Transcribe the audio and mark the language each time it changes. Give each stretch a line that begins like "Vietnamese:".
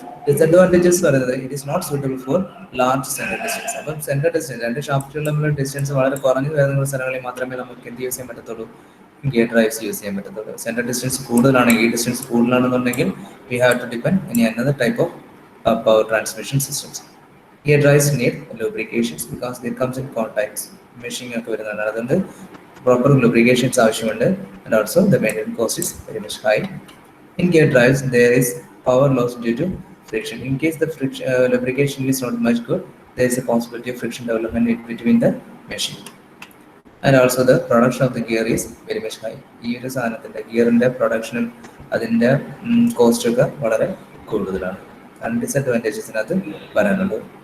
English: Disadvantages
Malayalam: പറയുന്നത്
English: it is not suitable for large center distance.
Malayalam: അപ്പം centre distance, രണ്ട് ഷാഫ്റ്റുകൾ തമ്മിലുള്ള ഡിസ്റ്റൻസ് വളരെ കുറഞ്ഞു വരുന്ന സ്ഥലങ്ങളിൽ മാത്രമേ നമുക്ക് എന്ത് യൂസ് ചെയ്യാൻ പറ്റത്തുള്ളൂ? ഗിയർ ഡ്രൈവ്സ് യൂസ് ചെയ്യാൻ പറ്റത്തുള്ളൂ. സെന്റർ ഡിസ്റ്റൻസ് കൂടുതലാണെങ്കിൽ, ഈ distance കൂടുതലാണെന്നുണ്ടെങ്കിൽ
English: we have to depend on another type of power transmission systems. Gear drives need lubrications because there comes in contacts.
Malayalam: Meshing ഒക്കെ വരുന്നതാണ്, അതുകൊണ്ട് proper lubrications ആവശ്യമുണ്ട്.
English: And also the maintenance cost is very much high. In gear drives there is power loss due to friction. In case the lubrication is not much good, there is a possibility of friction development between the meshing. And also the production of the gear is very much high.
Malayalam: ഈ ഒരു സാധനത്തിന്റെ ഗിയറിന്റെ പ്രൊഡക്ഷനും അതിന്റെ cost ഒക്കെ വളരെ കൂടുതലാണ്. And ഡിസഡ്വാൻറ്റേജസിനകത്ത് വരാനുണ്ട്.